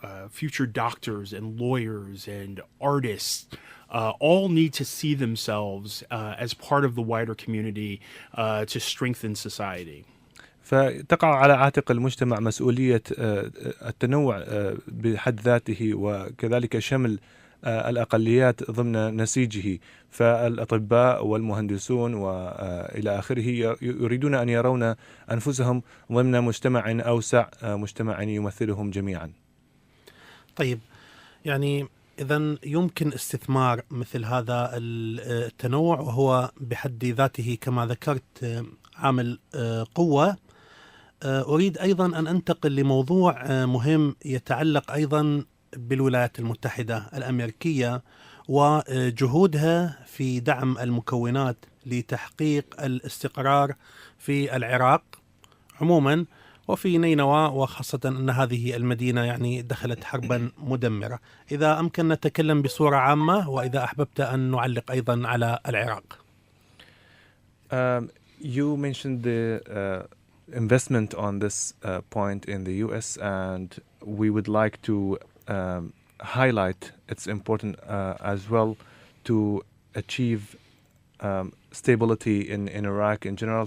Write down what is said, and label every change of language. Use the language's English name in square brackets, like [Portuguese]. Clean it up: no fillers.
[English] Future doctors and lawyers and artists all need to see themselves as part of the wider community to strengthen society. [Arabic] فتقع على عاتق المجتمع مسؤولية التنوع بحد ذاته، وكذلك شمل الأقليات ضمن نسيجه. فالأطباء والمهندسون وإلى آخره يريدون أن يرون أنفسهم ضمن مجتمع أوسع، مجتمع يمثلهم جميعا. طيب، يعني إذن يمكن استثمار مثل هذا التنوع، وهو بحد ذاته كما ذكرت عامل قوة. أريد أيضا أن أنتقل لموضوع مهم يتعلق أيضا بالولايات المتحدة الأمريكية وجهودها في دعم المكونات لتحقيق الاستقرار في العراق عموما وفي نينوى، وخاصة أن هذه المدينة يعني دخلت حربا مدمرة. إذا أمكن نتكلم بصورة عامة، وإذا أحببت أن نعلق أيضا على العراق. [English] You mentioned the investment on this point in the US, and we would like to highlight it's important as well to achieve stability in Iraq in general.